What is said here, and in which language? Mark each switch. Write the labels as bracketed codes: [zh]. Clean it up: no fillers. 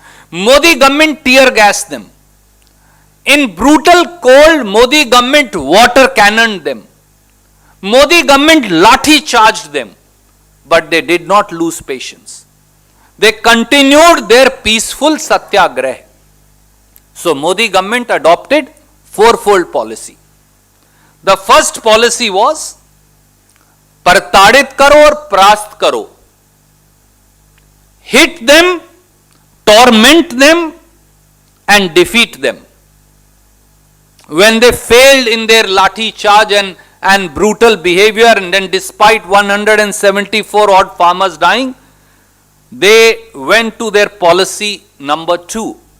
[en] Modi government tear gassed them. In brutal cold, Modi government water cannoned them. Modi government lathi charged them. But they did not lose patience. They continued their peaceful satyagrah. So Modi government adopted fourfold policy. The first policy was [hi] प्रताड़ित करो और परास्त करो. [en] Hit them, torment them, and defeat them. When they failed in their lathi charge and brutal behavior, and then despite 174 odd farmers dying, they went to their policy number 2.